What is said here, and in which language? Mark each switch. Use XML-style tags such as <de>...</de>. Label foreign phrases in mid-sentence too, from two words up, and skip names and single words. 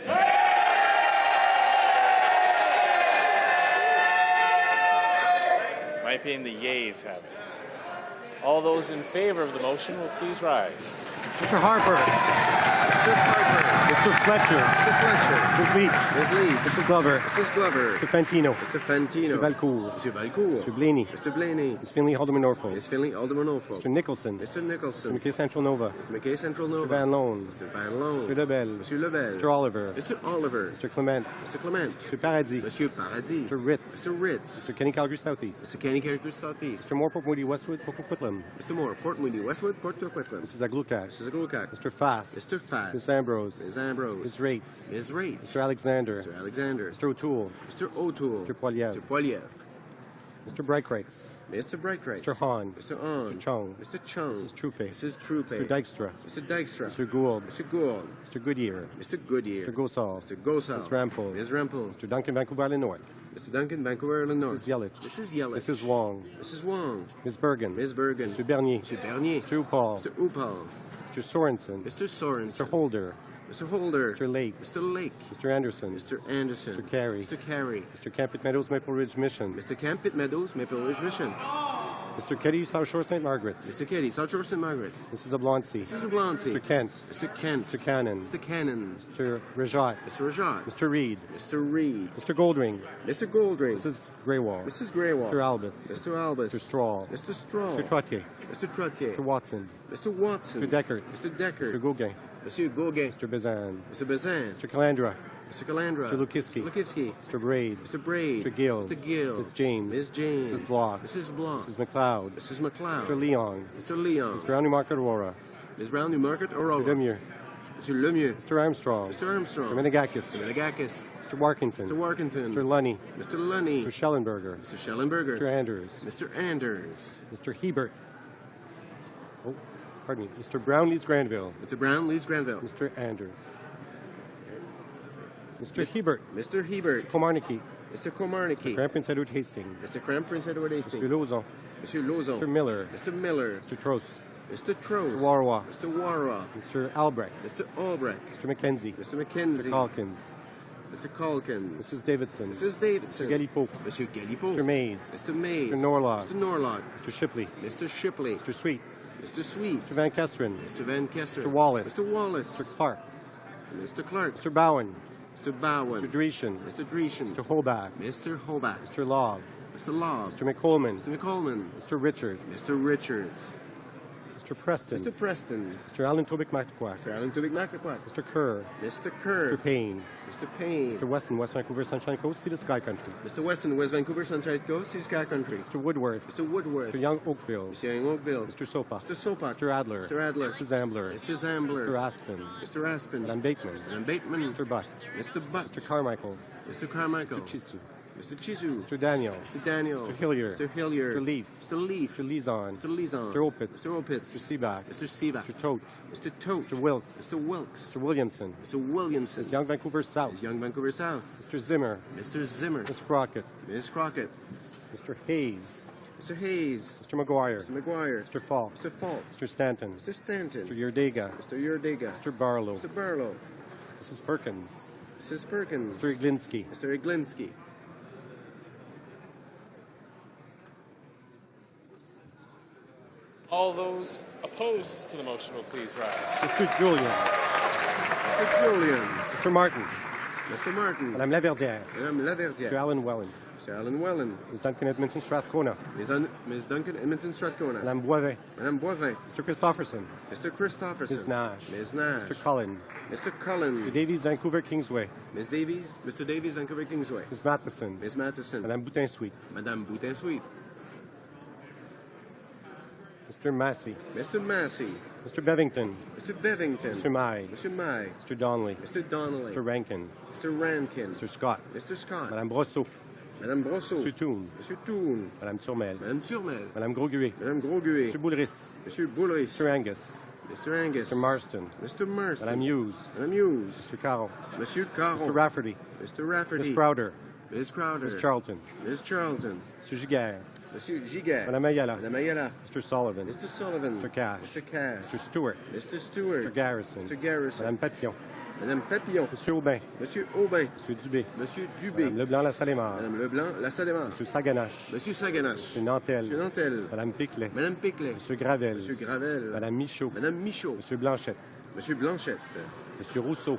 <en>In my opinion, the yeas have it. All those in favor of the motion will please rise. Mr. Harper. Mr. Harper. Mr. Fletcher. Mr. Fletcher. Ms. Leach. Ms. Leach. Mr. Glover. Mrs. Glover. Mr. Fantino. Mr. Fantino. Mr. Valcourt. Mr. Valcourt. Mr. Blaney. Mr. Blaney. Ms. Finley, Alderman Norfolk. Ms. Finley, Alderman Norfolk. Mr. Nicholson. Mr. Nicholson. Mr. McKay Central Nova. Mr. McKay Central Nova. Mr. Van Loan. Mr. Van Loan. Mr. Lebel. Mr. Lebel. Mr. Oliver. Mr. Oliver. Mr. Clement. Mr. Clement. Mr. Paradis. Monsieur Paradis. Mr. Ritz. Mr. Ritz. Mr. Kenny Calgary Southeast. Mr. Kenny Calgary Southeast. Mr. Moore, Port Moody, Westwood, Port Coquitlam. Mr. Moore, Port Moody, Westwood, Port Coquitlam. Mrs. Aglukat. Mrs. Aglukat. Mr. Fass. Mr. Fass. Ms. Ambrose. Ms. Ambrose. Ms. Raitt. Ms. Raitt. Mr. Alexander. Mr. Alexander. Mr. O'Toole. Mr. O'Toole. Mr. Poiliev. Mr. Poiliev. Mr. Brightreitz. Mr. Brightreitz. Mr. Hahn. Mr. Hahn. Mr. Chung. Mr. Chung. Mrs. Troupe. Mrs. Troupe. Mr. Dykstra. Mr. Dykstra. Mr. Gould. Mr. Gould. Mr. Goodyear. Mr. Goodyear. Mr. Gosal. Mr. Gosal. Ms. Rampol. Ms. Rampol. Mr. Duncan, Vancouver Island North. Mr. Duncan, Vancouver Island North. Mrs. Yelich. Mrs. Yelich. Mrs. Wong. Mrs. Wong. Ms. Bergen. Ms. Bergen. Mr. Bernier. Mr. Bernier. Mr. Upal. Mr. Upal. Mr. Sorensen. Mr. Sorensen. Mr. Holder. Mr. Holder. Mr. Lake. Mr. Lake. Mr. Anderson. Mr. Anderson. Mr. Carey. Mr. Carey. Mr. Campit Meadows, Maple Ridge Mission. Mr. Campit Meadows, Maple Ridge Mission. Mr. Keddy, South Shore, St. Margaret's. Mr. Keddy, South Shore, St. Margaret's. Mrs. Oblonsky. Mrs. Oblonsky. Mr. Kent. Mr. Kent. Mr. Cannon. Mr. Cannon. Mr. Rajat. Mr. Rajat. Mr. Reed. Mr. Reed. Mr. Goldring. Mr. Goldring. Mrs. Greywall. Mrs. Greywall. Mr. Albus. Mr. Albus. Mr. Straw. Mr. Straw. Mr. Trottier. Mr. Trottier. Mr. Watson. Mr. Watson. Mr. Deckert. Mr. Deckert. Mr. Gauguin. Monsieur Gauguin. Mr. Bazan. Mr. Bazan. Mr. Calandra. Mr. Calandra. Mr. Lukitsky. Mr. Lukitsky. Mr. Braid. Mr. Braid. Mr. Gill. Mr. Gill. Ms. James. Ms. James. Mrs. Block. Mrs. Block. Mrs. McLeod. Mrs. McLeod. Mr. Leon. Mr. Leon. Mr. Round Newmarket Aurora. Ms. Brown Newmarket Aurora. Mr. Lemieux. Mr. Lemieux. Mr. Armstrong. Mr. Armstrong. Mr. Menegakis. Mr. Menegakis. Mr. Warkington. Mr. Warkington. Mr. Lunny. Mr. Lunny. Mr. Schellenberger. Mr. Schellenberger. Mr. Anders. Mr. Anders. Mr. Hebert. Oh, pardon me. Mr. Brown, Leeds Granville. Mr. Brown, Leeds Granville. Mr. Anders. Mr. Hebert. Mr. Hebert. Komarnicki. Mr. Komarnicki. Cram Prince Edward Hastings. Mr. Cram Prince Edward Hastings. Mr. Lauzon. Mr. Lauzon. Mr. Miller. Mr. Miller. Mr. Trost. Mr. Trost. Mr. Warwa. Mr. Warwa. Mr. Albrecht. Mr. Albrecht. Mr. McKenzie. Mr. McKenzie. Mr. Calkins. Mr. Calkins. Mrs. Davidson. Mrs. Davidson. Mr. Galipo. Mr. Galipo. Mr. Mays. Mr. Mays. Mr. Norlog. Mr. Norlog. Mr. Shipley. Mr. Shipley. Mr. Sweet. Mr. Sweet. Mr. Van Kesteren. Mr. Van Kesteren. Mr. Wallace. Mr. Wallace. Mr. Clark. Mr. Clark. Mr. Bowen. Mr. Bowen. Mr. Dreeshen. Mr. Dreeshen. Mr. Holbach. Mr. Holbach. Mr. Law. Mr. Law. Mr. McColman. Mr. McColman. Mr. Richards. Mr. Richards. Mr. Preston. Mr. Preston. Mr. Alan Tobic McTaquac. Mr. Alan Tubic McTaquac. Mr. Kerr. Mr. Kerr. Mr. Payne. Mr. Payne. Mr. Weston, West Vancouver, Sunshine Coast, Sea to Sky Country. Mr. Weston, West Vancouver, Sunshine Coast, East Sky Country. Mr. Woodworth. Mr. Woodworth. Mr. Young Oakville. Mr. Young Oakville. Mr. Sopa. Mr. Sopak. Mr. Adler. Mr. Adler. Mrs. Ambler. Mrs. Ambler. Mr. Aspen. Mr. Aspen. Madame Bateman. Madame Bateman. Mr. Butt. Mr. Butt. Mr. Carmichael. Mr. Carmichael. Mr. Chisu. Mr. Chisu. Mr. Daniel. Mr. Daniel. Mr. Hillier. Mr. Hillier. Mr. Leaf. Mr. Leaf. Mr. Lizon. Mr. Lizon. Mr. Opitz. Mr. Opitz. Mr. Seaback. Mr. Seaback. Mr. Tote. Mr. Tote. Mr. Wilkes. Mr. Wilkes. Mr. Williamson. Mr. Williamson. Mrs. Young Vancouver South. Mrs. Young Vancouver South. Mr. Zimmer. Mr. Zimmer. Mr. Crockett. Ms. Crockett. Mr. Hayes. Mr. Hayes. Mr. McGuire. Mr. McGuire. Mr. Falk. Mr. Falk. Mr. Stanton. Mr. Stanton. Mr. Yerdega. Mr. Yerdega. Mr. Barlow. Mr. Barlow. Mrs. Perkins. Mrs. Perkins. Mr. Iglinski. Mr. Iglinski. All those opposed to the motion will please rise. Mr. Julian. Mr. Julian. Mr. Martin. Mr. Martin. Madame Laverdière. Madame Mr. Laverdière. Alan Welland. Mr. Alan Welland. Ms. Duncan Edmonton Strathcona. Ms. Duncan Edmonton Strathcona. Madame Boivin. Madame Boivin. Mr. Christopherson. Mr. Christopherson. Ms. Nash. Ms. Nash. Mr. Cullen. Mr. Cullen. Mr. Davies, Vancouver Kingsway. Ms. Davies. Mr. Davies, Vancouver Kingsway. Ms. Matheson. Ms. Matheson. Madame Boutin-Sweet. Madame Boutin-Sweet. Mr. Massey. Mr. Massey. Mr. Bevington. Mr. Bevington. Mr. Mai. Mr. Mai. Mr. Donnelly. Mr. Donnelly. Mr. Rankin. Mr. Rankin. Mr. Scott. Mr. Scott. Madame Brosseau. Madame Brosseau. Mr. Toon. Monsieur Toon. Madame Turmel. Madame Turmel. Madame Grosguet. Madame Grosguet. Mr. Boulris. Monsieur Boulris. Mr. Angus. Mr. Angus. Mr. Marston. Mr. Marston. Madame Hughes. Madame Hughes. Mr. Carroll. Monsieur Caron. Mr. Rafferty. Mr. Rafferty. Ms. Crowder. Ms. Crowder. Ms. Charlton. Ms. Charlton. Mr. Giguère. Monsieur Giguère. Madame Ayala. Madame Ayala. Mr. Sullivan. Mr. Sullivan. Mr. Cash. Mr. Cash. Mr. Stewart. Mr. Stewart. Mr. Garrison. Mr. Garrison. Madame Papillon. Madame Papillon. Monsieur Aubin. Monsieur Aubin. Monsieur Dubé. Monsieur Dubé. Madame Leblanc-Lassalémar. Madame Leblanc, la Salémar. Monsieur Saganache. Monsieur Saganache. Monsieur Nantel. Monsieur Nantel. Madame Piclet. Madame Piclet. Monsieur Gravel. Monsieur Gravel. Madame Michaud. Madame Michaud. Monsieur Blanchette. Monsieur Blanchette. Monsieur Rousseau.</en>